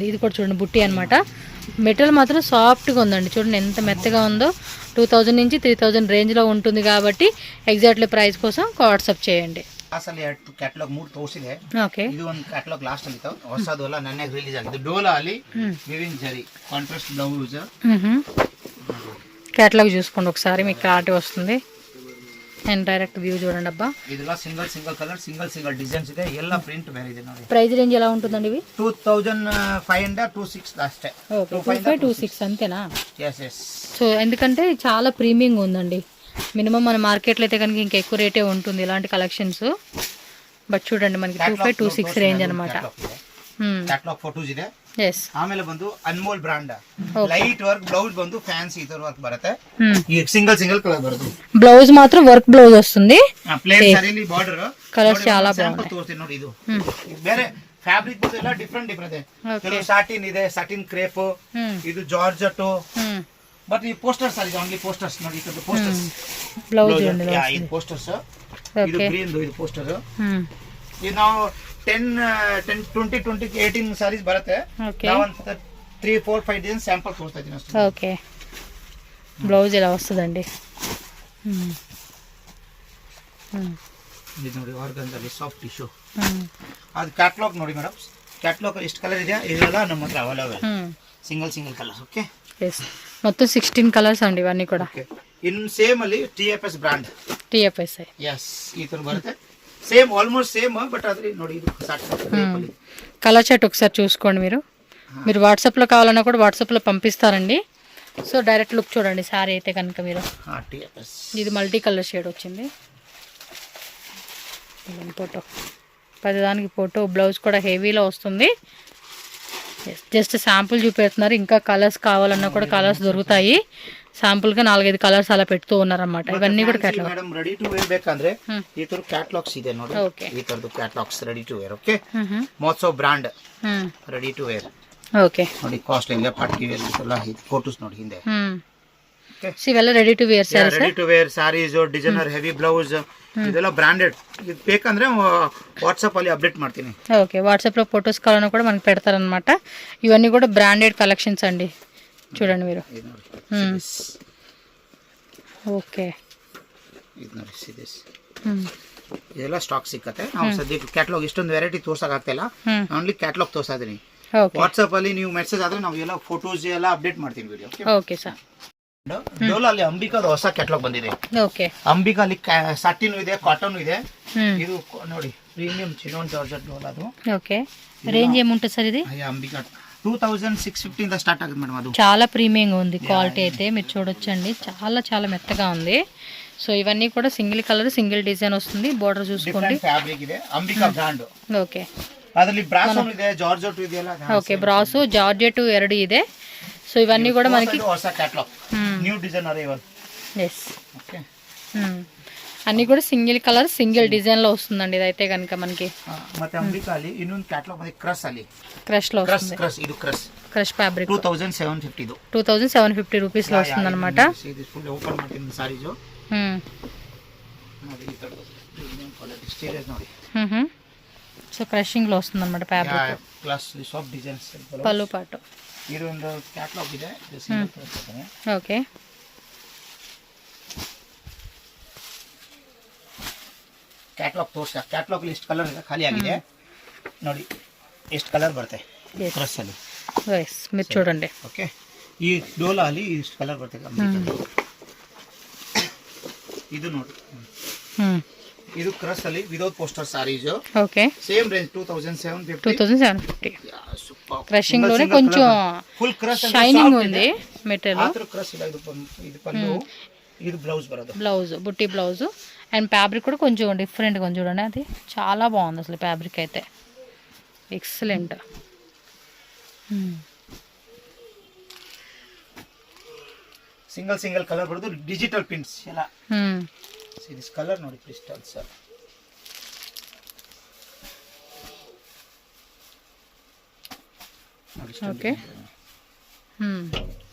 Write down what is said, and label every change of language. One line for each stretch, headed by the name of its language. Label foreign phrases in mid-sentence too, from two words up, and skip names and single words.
Telugu: ఇది కూడా చూడండి బుట్టి అనమాట. మెటీరియల్ మాత్రం సాఫ్ట్గా ఉందండి, చూడండి ఎంత మెత్తగా ఉందో. 2000 నుంచి 3000 రేంజ్లో ఉంటుంది కాబట్టి
English: exactly price
Telugu: కోసం వాట్సాప్ చేయండి.
Kannada: ಅಸಲಿ ಕ್ಯಾಟಲಾಗ್ 3 ತೋರಿಸಿದೆ.
Telugu: ఓకే,
Kannada: ಇದು ಒಂದು ಕ್ಯಾಟಲಾಗ್ ಲಾಸ್ಟ್ ಅಲ್ಲಿ ಇತ್ತು, ಹೊಸದು ಅಲ್ಲ, ನನ್ನೆ ರಿಲೀಸ್ ಆಗಿದೆ. ಡೋಲಾ ಅಲ್ಲಿ ವಿವಿಂಗ್ ಜರಿ
English: contrast blouse.
Telugu: క్యాటలాగ్ చూసుకోండి ఒకసారి మీకు క్లారిటీ వస్తుంది.
English: and direct view
Telugu: చూడండి అబ్బా.
Kannada: ಇದೆಲ್ಲ
English: single colour, single designs
Kannada: ಇದೆ. ಎಲ್ಲ ಪ್ರಿಂಟ್ ಬೇರೆ ಇದೆ ನೋಡಿ.
English: price range
Telugu: ఎలా ఉంటుందండి ఇవి?
Kannada: 2500 26 అಷ್ಟೇ.
Telugu: 2526 అంతేనా?
English: yes yes.
Telugu: సో ఎందుకంటే చాలా ప్రీమియం ఉందండి. మినిమం మన మార్కెట్లో అయితే కనుక ఇంకా ఎక్కువ రేటే ఉంటుంది ఇలాంటి కలెక్షన్స్. బట్ చూడండి మనకి 2526 రేంజ్ అనమాట.
English: catalog photos
Kannada: ಇದೆ.
Telugu: ఎస్,
Kannada: ಆಮೇಲೆ ಬಂದು ಅನ್ಮೋಲ್
English: brand light work blouse
Kannada: ಬಂದು ಫ್ಯಾನ್ಸಿ ಇದರ ವರ್ಕ್ ಬರುತ್ತೆ. ಈ
English: single colour
Kannada: ಬರುತ್ತೆ.
Telugu: బ్లౌజ్ మాత్రం
English: work blouse
Telugu: వస్తుంది.
Kannada: ಪ್ಲೇನ್ ಸಾರಿಲಿ ಬಾರ್ಡರ್
Telugu: కలర్స్ చాలా బాగుంటాయి.
Kannada: ತೋರಿಸ್ತೀನಿ ನೋಡಿ. ಇದು ಬೇರೆ ಫ್ಯಾಬ್ರಿಕ್ ಬಂದು ಎಲ್ಲ ಡಿಫ್ರೆಂಟ್ ಇದೆ. ಕೆಲವು ಸಾಟಿನ್ ಇದೆ,
English: satin crepe,
Kannada: ಇದು ಜಾರ್ಜೆಟ್. ಬಟ್ ಈ ಪೋಸ್ಟರ್ಸ್ ಆಗಿದೆ,
English: only posters
Kannada: ನೋಡಿ. ಇದು ಪೋಸ್ಟರ್ಸ್ బ్లౌజ్ ಇದು ಪೋಸ್ಟರ್ಸ್. ಇದು ಗ್ರೀನ್ ಇದು ಪೋಸ್ಟರ್. ಇದು ನಾವು 10 20 18 ಸಾರೀಸ್ ಬರುತ್ತೆ. ನಾವು 3 4 5 ಡಿಸೈನ್ ಸ್ಯಾಂಪಲ್ ತೋರಿಸ್ತಾ ಇದ್ದೀನಿ ಅಷ್ಟೇ.
Telugu: ఓకే, బ్లౌజ్ ఇలా వస్తుందండి.
Kannada: ಇದು ನೋಡಿ ಆರ್ಗನ್ಜಲ್ಲಿ
English: soft tissue.
Kannada: ಅದು ಕ್ಯಾಟಲಾಗ್ ನೋಡಿ ಮೇಡಮ್. ಕ್ಯಾಟಲಾಗ್ ಎಷ್ಟು ಕಲರ್ ಇದೆ ಇದೆಲ್ಲ ನಮ್ಮ ಹತ್ರ ಅವೈಲಬಲ್.
English: single colour.
Kannada: ಓಕೆ,
Telugu: ఎస్, మొత్తం 16 కలర్స్ అండి ఇవన్నీ కూడా.
Kannada: ಓಕೆ,
English: in same
Kannada: ಅಲ್ಲಿ TFS ಬ್ರಾಂಡ್. TFSI. ಎಸ್, ಈ ತರ ಬರುತ್ತೆ.
English: same almost same, but అది
Kannada: ನೋಡಿ ಇದು
English: colour chart
Telugu: ఒకసారి చూసుకోండి మీరు వాట్సాప్లో కావాలన్నా కూడా వాట్సాప్లో పంపిస్తారండి. సో
English: direct look
Telugu: చూడండి సారీ అయితే కనుక మీరు. ఇది
English: multi colour shade
Telugu: వచ్చింది ఫోటో. ప్రతిదానికి ఫోటో, బ్లౌజ్ కూడా హెవీలో వస్తుంది.
English: just sample
Telugu: చూపెడుతున్నారు. ఇంకా కలర్స్ కావాలన్నా కూడా కలర్స్ దొరుకుతాయి. శాంపుల్గా 4-5 కలర్స్ అలా పెడుతూ ఉన్నారన్నమాట. ఇవన్నీ కూడా క్యాటలాగ్.
English: madam ready to wear
Kannada: ಬೇಕಂದ್ರೆ ಈ ತರ ಕ್ಯಾಟಲಾಗ್ಸ್ ಇದೆ ನೋಡಿ. ಈ ತರದು ಕ್ಯಾಟಲಾಗ್ಸ್
English: ready to wear.
Kannada: ಓಕೆ, ಮೋತ್ಸೋ ಬ್ರಾಂಡ್
English: ready to wear.
Kannada: ಓಕೆ, ನೋಡಿ ಕಾಸ್ಟ್ ಇಲ್ಲ,
English: party wear
Kannada: ಎಲ್ಲ ಫೋಟೋಸ್ ನೋಡಿ ಹಿಂದೆ. ಇವೆಲ್ಲ
English: ready to wear sarees. ready to wear sarees, designer heavy blouse,
Kannada: ಇದೆಲ್ಲ ಬ್ರಾಂಡೆಡ್. ಇದು ಬೇಕಂದ್ರೆ ವಾಟ್సాప్ ಅಲ್ಲಿ ಅಪ್ಡೇಟ್ ಮಾಡ್ತೀನಿ.
Telugu: ఓకే, వాట్సాప్లో ఫొటోస్ కావాలన్నా కూడా మనకి పెడతారనమాట. ఇవన్నీ కూడా
English: branded collections
Telugu: అండి. చూడండి మీరు. ఓకే,
Kannada: ಇದು ನೋಡಿ ಸಿದಿಸ್. ಇದೆಲ್ಲ ಸ್ಟಾಕ್ ಸಿಕ್ಕತ್ತೆ. ನಾವು ಸದ್ಯಕ್ಕೆ ಕ್ಯಾಟಲಾಗ್ ಇಷ್ಟೊಂದು ವೆರೈಟಿ ತೋರ್ಸಕ್ ಆಗ್ತಿಲ್ಲ,
English: only catalog
Kannada: ತೋರ್ಸಾ ಇದೀನಿ. ವಾಟ್ಸಾಪ್ ಅಲ್ಲಿ ನೀವು ಮೆಸೇಜ್ ಆದ್ರೆ ನಾವು ಎಲ್ಲ ಫೋಟೋಸ್ ಎಲ್ಲ ಅಪ್ಡೇಟ್ ಮಾಡ್ತೀನಿ ವಿಡಿಯೋ.
English: okay sir.
Kannada: ಡೋಲಾ ಅಲ್ಲಿ ಅಂಬಿಕಾದ ಹೊಸ ಕ್ಯಾಟಲಾಗ್ ಬಂದಿದೆ. ಓಕೆ, ಅಂಬಿಕಾ ಅಲ್ಲಿ ಸಾಟಿನ್ ಇದೆ, ಕಾಟನ್ ಇದೆ. ಇದು ನೋಡಿ
English: premium chinon georgette
Kannada: ಡೋಲಾದು.
Telugu: ఓకే, రేంజ్ ఏముంటుంది సార్ ఇది? అంబికా 2650 ఇంದ స్టార్ట్ అవుతుంది మేడం. అది చాలా ప్రీమియంగా ఉంది. క్వాలిటీ అయితే మీరు చూడొచ్చండి, చాలా మెత్తగా ఉంది. సో ఇవన్నీ కూడా
English: single colour, single design
Telugu: వస్తుంది. బోర్డర్ చూసుకోండి. ఫ్యాబ్రిక్ ಇದೆ, అంబికా బ్రాండ్. ఓకే,
Kannada: ಅದರಲ್ಲಿ ಬ್ರಾಸೋ ಇದೆ, ಜಾರ್ಜೆಟ್ ಇದೆ ಅಲ್ಲ. ಓಕೆ, ಬ್ರಾಸೋ ಜಾರ್ಜೆಟ್ ಎರಡು ಇದೆ.
Telugu: సో ఇవన్నీ కూడా మనకి
Kannada: ಹೊಸ ಕ್ಯಾಟಲಾಗ್
English: new design arrival.
Telugu: ఎస్, ఓకే అన్నీ కూడా
English: single colour single design
Telugu: వస్తుందండి ఇదైతే కనుక మనకి.
Kannada: ಮತ್ತೆ ಅಂಬಿಕಾಲಿ ಇನ್ನೊಂದು ಕ್ಯಾಟಲಾಗ್ ಮತ್ತೆ ಕ್ರಶ್ ಅಲ್ಲಿ
Telugu: క్రష్లో వస్తుంది.
Kannada: ಕ್ರಶ್ ಇದು ಕ್ರಶ್
English: crush fabric
Kannada: 2750 ಇದು
Telugu: 2750 రూపీస్లో వస్తుంది అనమాట.
Kannada: ಇದು
English: full open
Kannada: ಮಾಡ್ತೀನಿ ಸಾರೀಸು ನೋಡಿ, ಈ ತರ
English: premium quality stage
Kannada: ನೋಡಿ.
Telugu: సో క్రషింగ్లో వస్తుంది అనమాట ఫ్యాబ్రిక్.
English: plus soft designs
Telugu: పళ్ళు పాటు.
Kannada: ಇದು ಒಂದು ಕ್ಯಾಟಲಾಗ್ ಇದೆ.
Telugu: ఓకే,
Kannada: ಕ್ಯಾಟಲಾಗ್ ತೋರಿಸ್ತಾ. ಕ್ಯಾಟಲಾಗ್ ಎಷ್ಟು ಕಲರ್ ಇದೆ ಖಾಲಿ ಆಗಿದೆ ನೋಡಿ, ಎಷ್ಟು ಕಲರ್ ಬರುತ್ತೆ ಕ್ರಶ್ ಅಲ್ಲಿ.
Telugu: ఎస్, మీరు చూడండి.
Kannada: ಓಕೆ, ಈ ಡೋಲಾ ಅಲ್ಲಿ ಇಷ್ಟು ಕಲರ್ ಬರುತ್ತೆ. ಇದು ನೋಡಿ, ಇದು ಕ್ರಶ್ ಅಲ್ಲಿ
English: without poster
Kannada: ಸಾರೀಸ್.
Telugu: ఓకే,
English: same range
Telugu: 2750. 2750.
Kannada: ಸೂಪರ್.
Telugu: క్రషింగ్ లోనే కొంచెం
English: full crush
Telugu: షైనింగ్ ఉంది మెటీరియల్.
Kannada: ಆತರ ಕ್ರಶ್ ಇಲ್ಲ. ಇದು ಪಲ್ಲು, ಇದು ಬ್ಲೌಸ್ ಬರೋದು.
Telugu: బ్లౌజ్ బుట్టి బ్లౌజ్ అండ్ ఫ్యాబ్రిక్ కూడా కొంచెం డిఫరెంట్గా ఉంది చూడండి. అది చాలా బాగుంది అసలు ఫ్యాబ్రిక్ అయితే, ఎక్సలెంట్.
English: single colour
Kannada: ಬರೋದು.
English: digital prints
Kannada: ಎಲ್ಲ.
English: this colour
Kannada: ನೋಡಿ
English: crystal sir.
Telugu: ఓకే,